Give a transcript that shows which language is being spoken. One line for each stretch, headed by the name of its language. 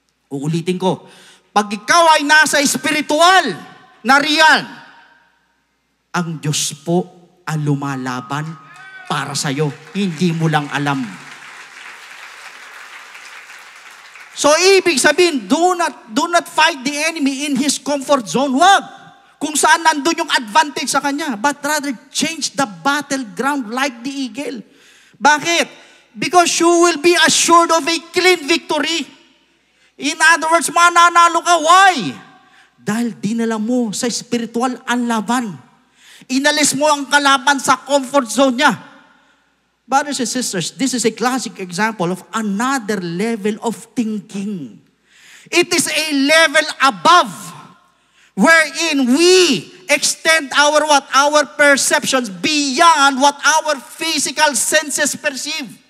Filipino: Uulitin ko, pag ikaw ay nasa spiritual na real, ang Diyos po ang lumalaban para sa'yo. Hindi mo lang alam.
English: So,
Filipino: ibig sabihin,
English: do not fight the enemy in his comfort zone. Wag!
Filipino: Kung saan nandun yung advantage sa kanya.
English: But rather, change the battleground like the eagle. Bakit? Because you will be assured of a clean victory. In other words,
Filipino: mananalo ka.
English: Why?
Filipino: Dahil dinala mo sa spiritual ang laban. Inalis mo ang kalaban sa comfort zone niya.
English: Brothers and sisters, this is a classic example of another level of thinking. It is a level above wherein we extend our perceptions beyond what our physical senses perceive.